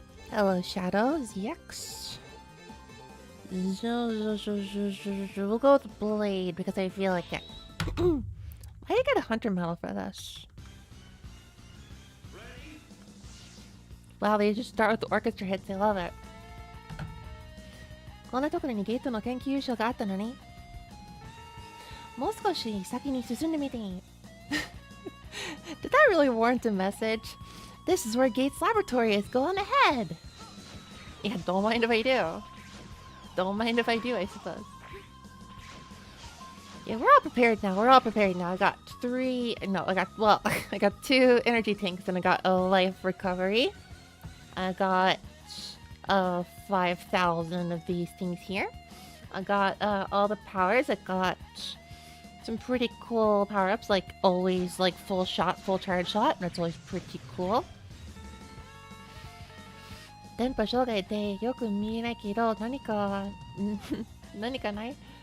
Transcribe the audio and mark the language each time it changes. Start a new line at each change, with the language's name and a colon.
English: Hello, Shadows. Yex. We'll go with Blade because I feel like it. Why did I get a Hunter medal for this? Wow, they just start with the orchestra hits. I love it.
Japanese: こんなところにゲートの研究所があったのに。もう少し先に進んでみて。
English: Did that really warrant a message? This is where Gates' laboratory is. Go on ahead. Yeah, don't mind if I do. Don't mind if I do, I suppose. Yeah, we're all prepared now. We're all prepared now. I got I got 2 energy tanks and I got a life recovery. I got 5,000 of these things here. I got all the powers. I got some pretty cool power-ups, like always like full shot, full charge shot. That's always pretty cool.
Japanese: 電波障害でよく見えないけど何かない？